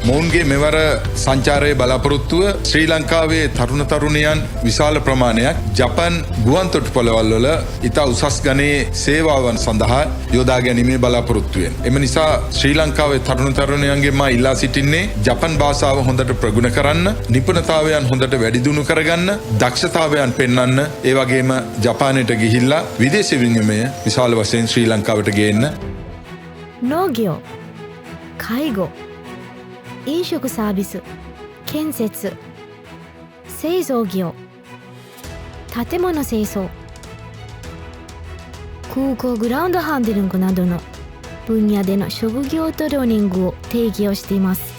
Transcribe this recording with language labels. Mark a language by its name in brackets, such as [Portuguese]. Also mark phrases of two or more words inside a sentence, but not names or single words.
[Sinhala] මොවුන්ගේ මෙවර සංචාරයේ බලාපොරොත්තුව ශ්‍රී ලංකාවේ තරුණ තරුණියන් විශාල ප්‍රමාණයක් ජපන් ගුවන් තොටුපළවල් වල ඉතා උසස් ගණයේ සේවාවන් සඳහා යොදා ගැනීමේ බලාපොරොත්තුවෙන්. එම නිසා ශ්‍රී ලංකාවේ තරුණ තරුණියන්ගේ මා ඉල්ලා සිටින්නේ ජපන් භාෂාව හොඳට ප්‍රගුණ කරන්න, නිපුණතාවයන් හොඳට වැඩිදියුණු කරගන්න, දක්ෂතාවයන් පෙන්වන්න, ඒ වගේම ජපානයට ගිහිල්ලා විදේශ විනිමය විශාල වශයෙන් ශ්‍රී ලංකාවට ගේන්න. [Japanese] 農業、介護、飲食サービス、建設、製造業、建物清掃、空港グラウンドハンディングなどの分野での職業トレーニングを提供をしています。